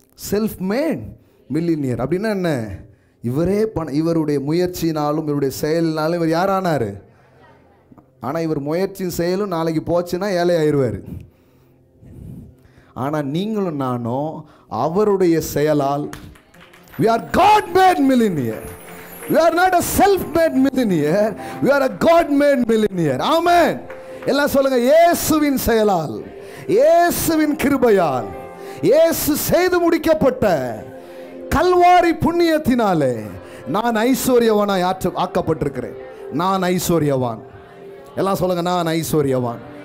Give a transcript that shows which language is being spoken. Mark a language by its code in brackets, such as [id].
[ta] Self mat millionaire அப்படின்னா என்ன? இவரே இவருடைய முயற்சினாலும் இவருடைய செயலினாலும் இவர் யாரானார்? ஆனால் இவர் முயற்சியும் செயலும் நாளைக்கு போச்சுன்னா ஏழை ஆயிடுவார். ஆனால் நீங்களும் நானும் அவருடைய செயலால் [en] we are God made millionaire. We are not a self made millionaire, we are a God made millionaire. Amen. [ta] எல்லாம் சொல்லுங்க, இயேசுவின் செயலால், இயேசுவின் கிருபையால், இயேசு செய்து முடிக்கப்பட்ட கல்வாரி புண்ணியத்தினாலே நான் ஐஸ்வர்யவானாய் ஆக்கப்பட்டிருக்கிறேன். நான் ஐஸ்வர்யவான். எல்லாம் சொல்லுங்க, நான் ஐஸ்வர்யவான்.